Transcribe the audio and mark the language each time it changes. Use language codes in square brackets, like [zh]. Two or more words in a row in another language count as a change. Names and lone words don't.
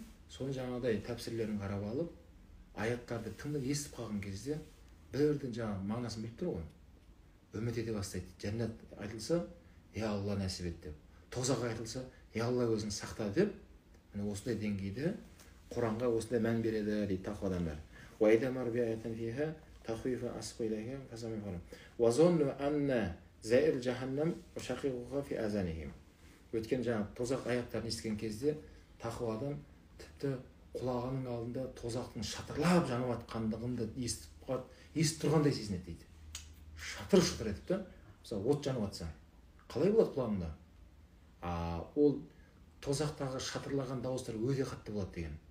[kk] Соны жаңағыдай тәпсірлерін қарап алып, аяттарды тыңдап естіп қалған кезде бірден жаңағы мағынасын біліп тұр ғой. Үміт ете бастайды. Жәннат айтылса, Алла нәсіп ет деп. Тозақ айтылса, Алла өзің сақта деп. Міне осындай деңгейде Құранға осындай мән береді дейді тақуа адамдар. [ar] وَإِذَا مَرُّوا بِآيَةٍ فِيهَا تَخْوِيفٌ أَسْقُوا إِلَيْهَا فَسَمِعُوا وَظَنُّوا أَنَّ زَائِرَ جَهَنَّمَ وَشَقِيقُهَا فِي آذَانِهِمْ. [kk] Өткен жаңағы тозақ аяттарын естіген кезде тақуа адам тіпті құлағының алдында тозақтың шатырлап жанып жатқандығын естіп тұрғандай сезінеді дейді. Шатыр етіп та, мысалы от жанып жатса, қалай болады құлағында? Ол тозақтағы шатырлаған дауыстар өте қатты болады деген.